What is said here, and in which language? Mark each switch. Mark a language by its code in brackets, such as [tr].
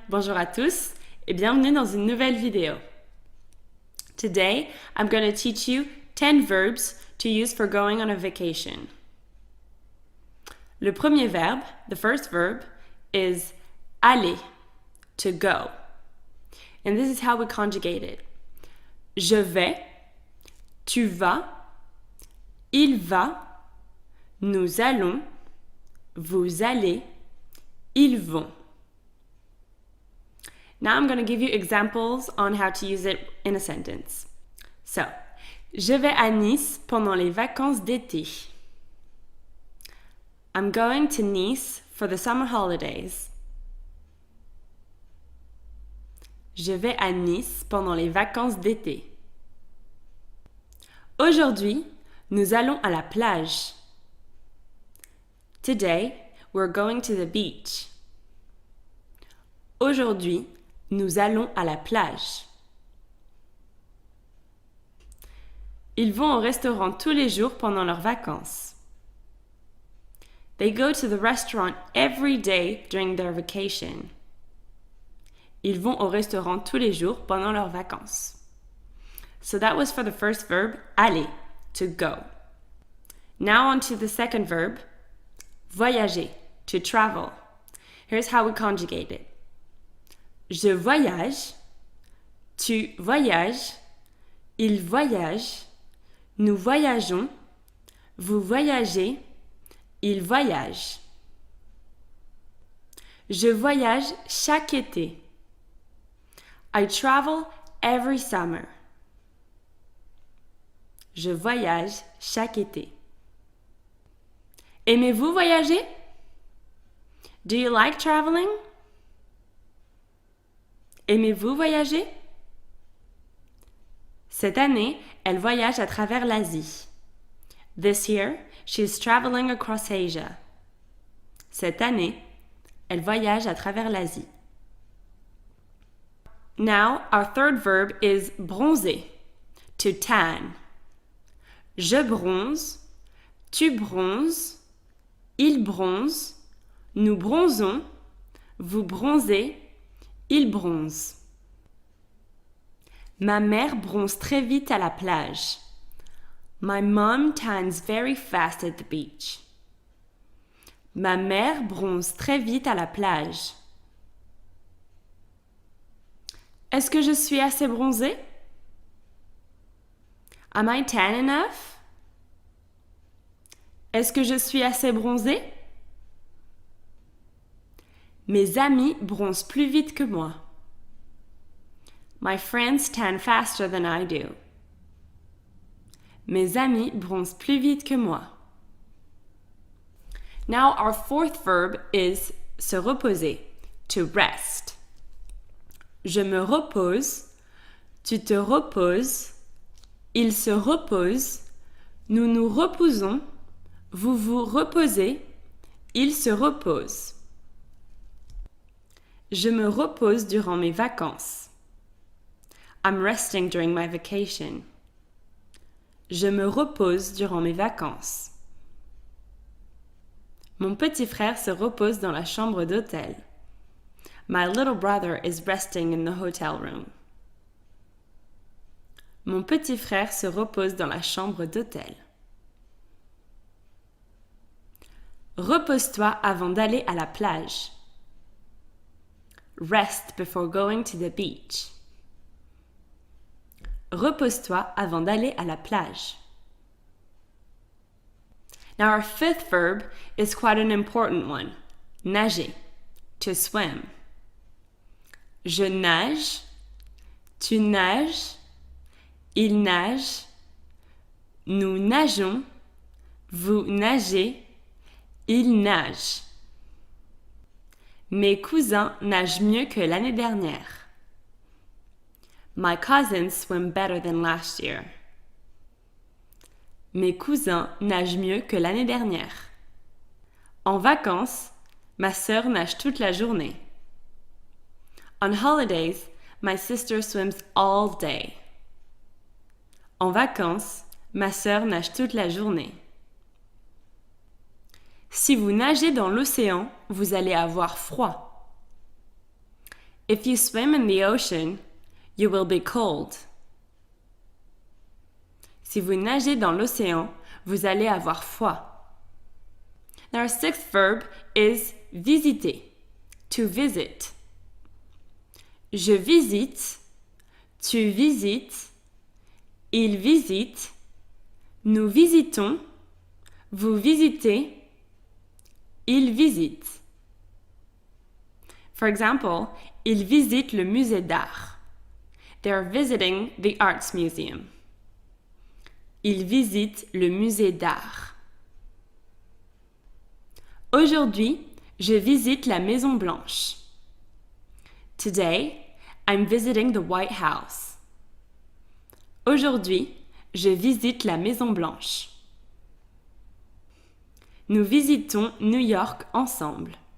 [fr] Bonjour à tous et bienvenue dans une nouvelle vidéo. [en] Today, I'm going to teach you 10 verbs to use for going on a vacation. [fr] Le premier verbe, [en] the first verb, is aller, to go. And this is how we conjugate it. [fr] Je vais, tu vas, il va, nous allons, vous allez, ils vont. [en] Now I'm going to give you examples on how to use it in a sentence. [fr] So, je vais à Nice pendant les vacances d'été. [en] I'm going to Nice for the summer holidays. [fr] Je vais à Nice pendant les vacances d'été. Aujourd'hui, nous allons à la plage. [en] Today, we're going to the beach. [fr] Aujourd'hui, nous allons à la plage. Ils vont au restaurant tous les jours pendant leurs vacances. [en] They go to the restaurant every day during their vacation. [fr] Ils vont au restaurant tous les jours pendant leurs vacances. [en] So that was for the first verb, aller, to go. Now on to the second verb, voyager, to travel. Here's how we conjugate it. [fr] Je voyage, tu voyages, il voyage, nous voyageons, vous voyagez, il voyage. Je voyage chaque été. [en] I travel every summer. [fr] Je voyage chaque été. Aimez-vous voyager? [en] Do you like traveling? [fr] Aimez-vous voyager? Cette année, elle voyage à travers l'Asie. [en] This year, she is traveling across Asia. [fr] Cette année, elle voyage à travers l'Asie. [en] Now, our third verb is bronzer, to tan. [fr] Je bronze, tu bronzes, il bronze, nous bronzons, vous bronzez, il bronze. Ma mère bronze très vite à la plage. [en] My mom tans very fast at the beach. [fr] Ma mère bronze très vite à la plage. Est-ce que je suis assez bronzée? [en] Am I tan enough? [fr] Est-ce que je suis assez bronzée? Mes amis bronzent plus vite que moi. [en] My friends tan faster than I do. [fr] Mes amis bronzent plus vite que moi. [en] Now our fourth verb is se reposer, to rest. [fr] Je me repose, tu te reposes, il se repose, nous nous reposons, vous vous reposez, il se repose. Je me repose durant mes vacances. [en] I'm resting during my vacation. [fr] Je me repose durant mes vacances. Mon petit frère se repose dans la chambre d'hôtel. [en] My little brother is resting in the hotel room. [fr] Mon petit frère se repose dans la chambre d'hôtel. Repose-toi avant d'aller à la plage. [en] Rest before going to the beach. [fr] Repose-toi avant d'aller à la plage. [en] Now our fifth verb is quite an important one. Nager, to swim. [fr] Je nage, tu nages, il nage, nous nageons, vous nagez, il nage. Mes cousins nagent mieux que l'année dernière. [en] My cousins swim better than last year. [fr] Mes cousins nagent mieux que l'année dernière. En vacances, ma sœur nage toute la journée. [en] On holidays, my sister swims all day. [fr] En vacances, ma sœur nage toute la journée. Si vous nagez dans l'océan, vous allez avoir froid. [en] If you swim in the ocean, you will be cold. [fr] Si vous nagez dans l'océan, vous allez avoir froid. [en] Now our sixth verb is visiter, to visit. [fr] Je visite, tu visites, il visite, nous visitons, vous visitez, il visite. [en] For example, [fr] ils visitent le musée d'art. [en] They are visiting the Arts Museum. [fr] Ils visitent le musée d'art. Aujourd'hui, je visite la Maison Blanche. [en] Today, I'm visiting the White House. [fr] Aujourd'hui, je visite la Maison Blanche. Nous visitons New York ensemble.